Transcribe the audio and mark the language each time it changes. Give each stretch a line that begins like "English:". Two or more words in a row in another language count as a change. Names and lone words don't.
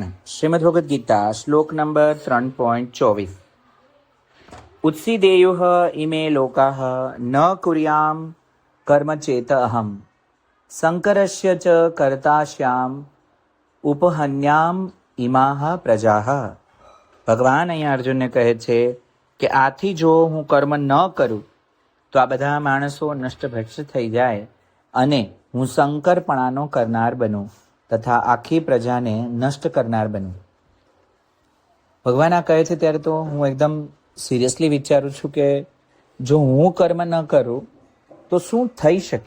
Hindi: श्रीमद् भगवद गीता श्लोक नंबर 3.24।
Sanskrit: उत्सीदेयुः इमे लोकाः न कुर्याम कर्म चेत अहम शंकरस्य च कर्ताश्याम उपहन्याम इमाः प्रजाः।
Gujarati: ભગવાન અહીંયા અર્જુનને કહે છે કે આથી જો હું કર્મ ન કરું તો આ બધા માણસો નષ્ટભ્રષ્ટ થઈ જાય અને હું શંકરપણાનો કરનાર બનું તથા આખી પ્રજાને નષ્ટ કરનાર બનું. ભગવાન આ કહે છે ત્યારે તો હું એકદમ સિરિયસલી વિચારું છું કે જો હું કર્મ ન કરું તો શું થઈ શકે.